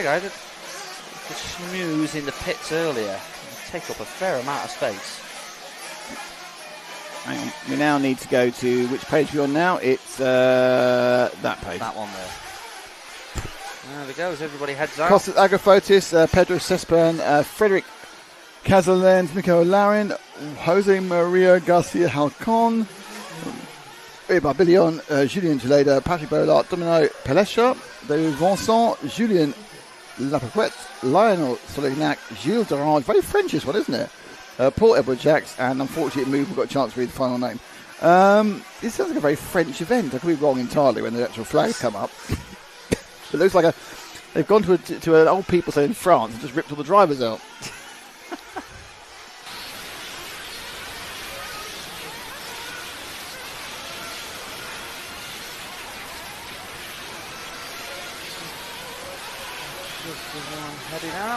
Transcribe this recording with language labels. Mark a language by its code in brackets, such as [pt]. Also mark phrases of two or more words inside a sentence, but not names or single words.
[en] I did the schmooze in the pits earlier. They take up a fair amount of space. Hang on. We now need to go to which page we're on now. It's that page. That one there. There we go, as everybody heads out. Costas Agrafotis, Pedro Cespan, Frederick Casaland, Miko Larin, Jose Maria Garcia Halcon, Barbillon, Julien Geleda, Patrick Bollard, Domino Pelesha, David Vincent, Julien Lapaquette, Lionel Solignac, Gilles Durand. Very French this one, isn't it? Paul Edward Jacks, and unfortunately, we've got a chance to read the final name. This sounds like a very French event. I could be wrong entirely when the actual flags come up. It looks like they've gone to an old people say in France and just ripped all the drivers out. Just the one heading out.